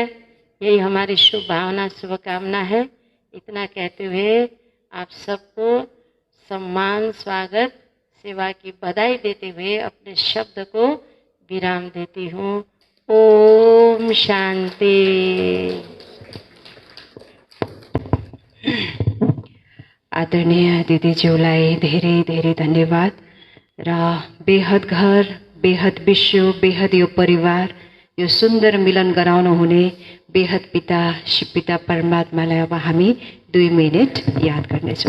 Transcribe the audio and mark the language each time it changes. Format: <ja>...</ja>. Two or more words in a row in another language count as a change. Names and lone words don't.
<hi>यही हमारी शुभ भावना, शुभकामना है। इतना कहते हुए आप सबको सम्मान, स्वागत, सेवा की बधाई देते हुए अपने शब्द को विराम देती हूँ। ओम शांति।</hi> <ne>आदरणीय दिदीज्यूलाई धेरै धेरै धन्यवाद। र बेहद घर, बेहद विश्व, बेहद यो परिवार, यो सुन्दर मिलन गराउनु हुने बेहद पिता शिव पिता परमात्मालाई अब हामी 2 मिनेट याद गर्नेछौँ।</ne>